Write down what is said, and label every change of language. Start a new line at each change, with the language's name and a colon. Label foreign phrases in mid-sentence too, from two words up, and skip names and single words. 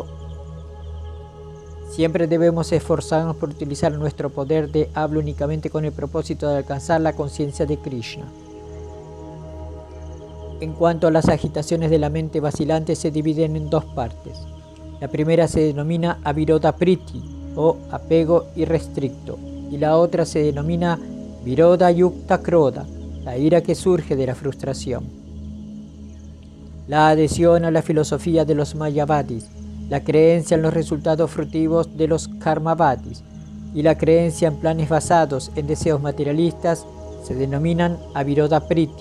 Spanish: Siempre debemos esforzarnos por utilizar nuestro poder de habla únicamente con el propósito de alcanzar la conciencia de Krishna. En cuanto a las agitaciones de la mente vacilante, se dividen en dos partes. La primera se denomina
Sanskrit: अविरोध प्रीति,
Spanish: o apego irrestricto, y la otra se denomina
Sanskrit: विरोध युक्त क्रोध,
Spanish: la ira que surge de la frustración. la adhesión a la filosofía de los Mayavadis, la creencia en los resultados fructivos de los Karmavadis y la creencia en planes basados en deseos materialistas se denominan
Sanskrit: अविरोध प्रीति.